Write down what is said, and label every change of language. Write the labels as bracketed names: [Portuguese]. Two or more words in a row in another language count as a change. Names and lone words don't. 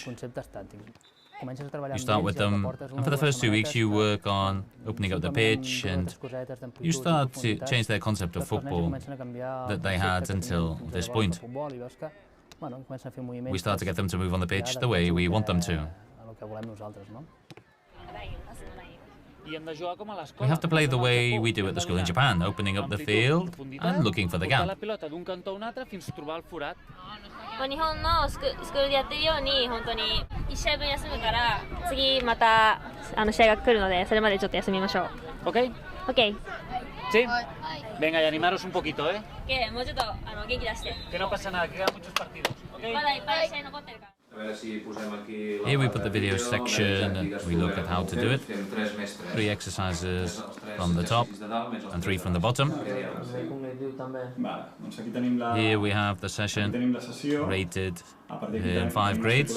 [English] You start with them, and for the first 2 weeks you work on opening up the pitch, and you start to change their concept of football that they had until this point. We start to get them to move on the pitch the way we want them to. We have to play the way we do at the school in Japan, opening up the field and looking for the gap. [Japanese] 日本のスクールでやってるように本当に1試合分休むから次また試合が来るのでそれまでちょっと休みましょう。 [English] Okay? Okay. [Spanish] Sí. Venga, y animaros un poquito, ¿eh? [Japanese] もうちょっと元気出して。 [Spanish] Que no pasa nada, que quedan muchos partidos. [English] Okay? [Japanese] まだいっぱい試合残ってるから。 [English] Here we put the video section and we look at how to do it. 3 exercises from the top and 3 from the bottom. Here we have the session rated in 5 grades.